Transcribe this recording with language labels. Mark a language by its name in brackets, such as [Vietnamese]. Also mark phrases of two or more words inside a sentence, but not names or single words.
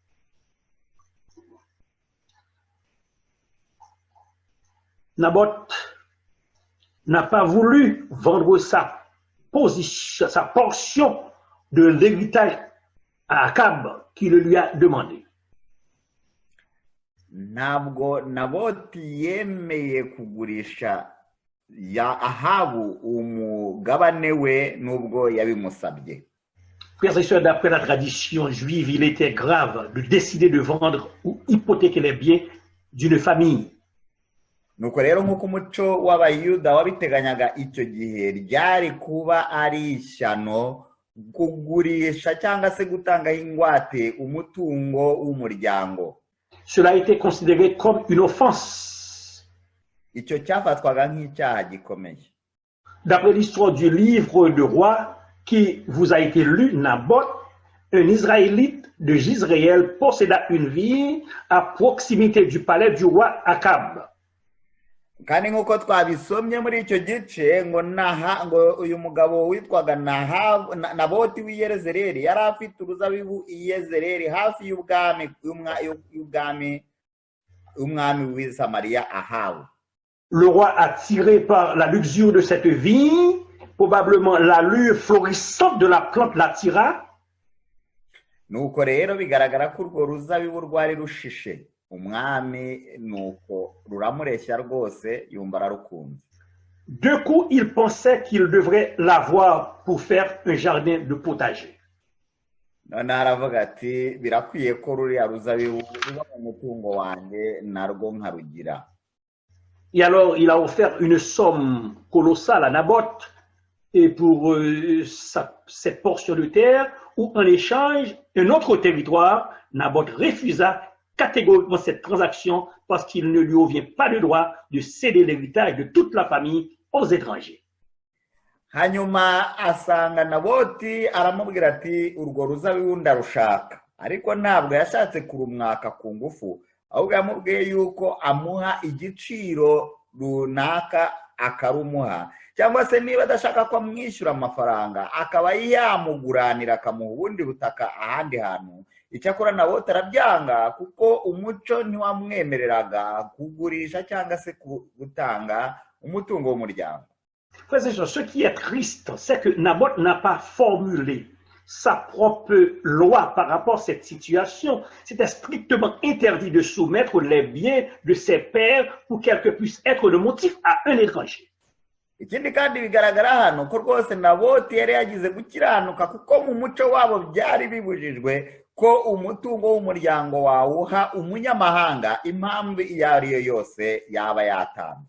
[French] Naboth n'a pas voulu vendre sa position, sa portion de l'héritage à Akab qui le lui a demandé. [Kinyarwanda] ntabwo naboti yemeye kugurisha ya Ahabu umugabane we nubwo yabimusabye. [French] Frères et sœurs, d'après la tradition juive, il était grave de décider de vendre ou hypothéquer les biens d'une famille. [Kinyarwanda] Nuko rero nk'uko umuco w'abayuda wabiteganyaga icyo gihe ryari kuba ari ishyano kugurisha cyangwa se gutangaho ingwate umutungo w'umuryango. [French] Cela a été considéré comme une offense. [Kinyarwanda] Icyo cyafatwaga nk'icyaha gikomeye. [French] D'après l'histoire du livre de Rois qui vous a été lu, Naboth, un Israélite de Jizréel, posséda une ville à proximité du palais du roi Akab. [Kinyarwanda] Kandi nk'uko twabisomye muri icyo gice ngo uyu mugabo witwaga Naboti w'i Yezereli yari afite uruzabibu i Yezereli hafi y'umwami w'i Samariya Ahabu. [French] Le roi, attiré par la luxure de cette vigne, probablement l'allure florissante de la plante l'attira. [Kinyarwanda] Nuko rero bigaragara ko urwo ruzabibu rwari rushishe. Umwami nuko ruramureshya rwose yumva ararukunze. [French] De coup, il pensait qu'il devrait l'avoir pour faire un jardin de potager. [Kinyarwanda] None aravuga ati birakwiye ko ruriya ruzabibu ruba mu mutungo wanjye narwo nkarugira. [French] Et alors, il a offert une somme colossale à Naboth et pour cette portion de terre, où en échange, un autre territoire, Naboth refusa catégoriquement cette transaction parce qu'il ne lui revient pas le droit de céder l'héritage de toute la famille aux étrangers. [Kinyarwanda] Hanyuma asanga Naboti aramubwira ati urwo ruzabibu ndarushaka, ariko ntabwo yashatse kurumwaka ku ngufu, ahubwo yamubwiye yuko amuha igiciro runaka akarumuha, cyangwa se niba adashaka ko amwishyura amafaranga akaba yamuguranira akamuha ubundi butaka ahandi hantu. Icyakora Naboti arabyanga kuko umuco ntiwamwemereraga kugurisha cyangwa se gutanga umutungo w'umuryango. [French] Frères et sœurs, ce qui est triste, c'est que Naboth n'a pas formulé sa propre loi par rapport à cette situation. C'était strictement interdit de soumettre les biens de ses pères pour qu'elles puissent être le motif à un étranger. [Kinyarwanda] Ikindi kandi bigaragara hano ko rwose Naboti yari yagize gukiranuka kuko mu muco wabo byari bibujijwe ko umutungo w'umuryango wawuha umunyamahanga impamvu iyo ari yo yose yaba yatanze.